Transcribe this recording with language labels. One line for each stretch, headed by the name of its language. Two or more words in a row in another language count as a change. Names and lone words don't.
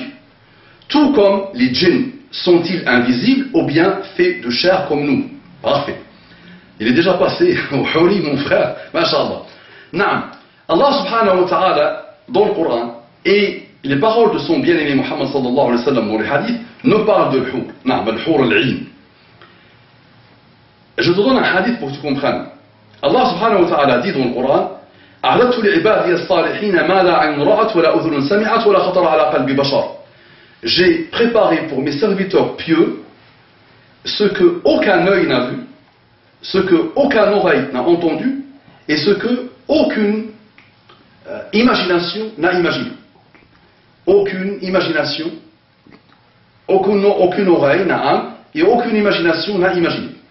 French: Tout comme les djinns, sont-ils invisibles ou bien faits de chair comme nous? Parfait. Il est déjà passé au huri, mon frère.
Arabic: ما شاء الله. نعم. الله سبحانه وتعالى,
French: dans le Coran, et les paroles de son bien-aimé Muhammad
Arabic: صلى الله عليه وسلم
French: dans les hadiths, nous parlent de l'hur.
Arabic: نعم، الحور العين.
French: Je te donne un hadith pour que tu comprennes.
Arabic: الله سبحانه وتعالى
French: dit dans le Coran,
Arabic: أعددت لعبادي الصالحين ما لا عين رأت ولا أذن سمعت ولا خطر على قلب بشر.
French: J'ai préparé pour mes serviteurs pieux ce que aucun œil n'a vu, ce que aucune oreille n'a entendu et ce que aucune imagination n'a imaginé. Aucune imagination, aucune oreille n'a et aucune imagination n'a imaginé.